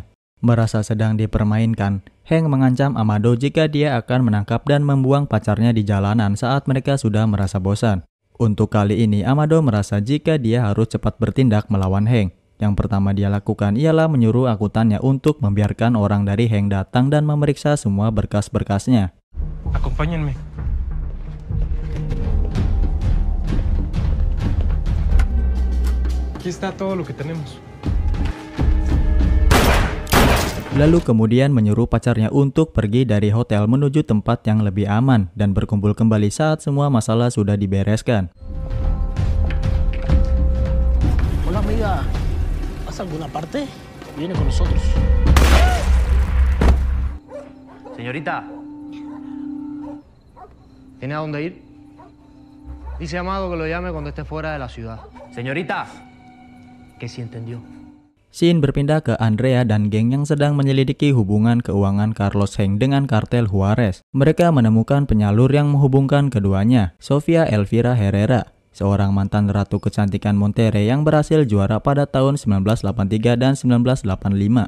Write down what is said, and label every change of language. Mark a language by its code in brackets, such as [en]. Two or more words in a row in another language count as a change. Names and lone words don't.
[id] Merasa sedang dipermainkan, Heng mengancam Amado jika dia akan menangkap dan membuang pacarnya di jalanan saat mereka sudah merasa bosan. Untuk kali ini, Amado merasa jika dia harus cepat bertindak melawan Heng. Yang pertama dia lakukan ialah menyuruh akuntannya untuk membiarkan orang dari Heng datang dan memeriksa semua berkas-berkasnya. [es] Acompáñenme. Aquí está todo lo que tenemos. [id] Lalu kemudian menyuruh pacarnya untuk pergi dari hotel menuju tempat yang lebih aman dan berkumpul kembali saat semua masalah sudah dibereskan. [es] Hola amiga, ¿vas a alguna parte? Viene con nosotros. Señorita, ¿tiene a dónde ir? Dice Amado que lo llame cuando esté fuera de la ciudad. Señorita, ¿qué si entendió? [id] Scene berpindah ke Andrea dan geng yang sedang menyelidiki hubungan keuangan Carlos Heng dengan kartel Juarez. Mereka menemukan penyalur yang menghubungkan keduanya, Sofia Elvira Herrera, seorang mantan ratu kecantikan Monterrey yang berhasil juara pada tahun 1983 dan 1985.